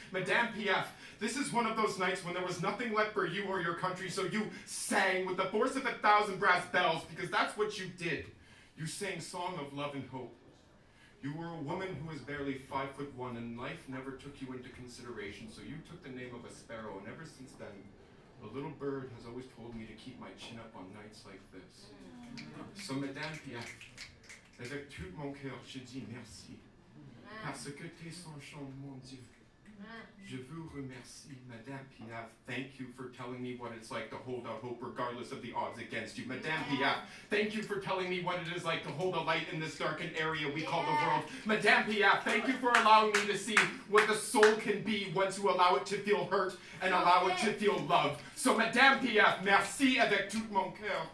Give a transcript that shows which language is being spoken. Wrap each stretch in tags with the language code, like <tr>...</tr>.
<en>Madame Piaf, this is one of those nights when there was nothing left for you or your country, so you sang with the force of 1,000 brass bells, because that's what you did. You sang Song of Love and Hope. You were a woman who was barely 5'1", and life never took you into consideration, so you took the name of a sparrow, and ever since then, a little bird has always told me to keep my chin up on nights like this.</en> <fr>So, Madame Piaf, avec tout mon cœur, je dis merci, parce que t'es son chant, mon Dieu. Je vous remercie, Madame Piaf.</fr> <en>Thank you for telling me what it's like to hold out hope regardless of the odds against you. Madame Piaf, thank you for telling me what it is like to hold a light in this darkened area we call the world. Madame Piaf, thank you for allowing me to see what the soul can be once you allow it to feel hurt and allow it to feel loved. So, Madame Piaf,</en> <fr>merci avec tout mon cœur.</fr>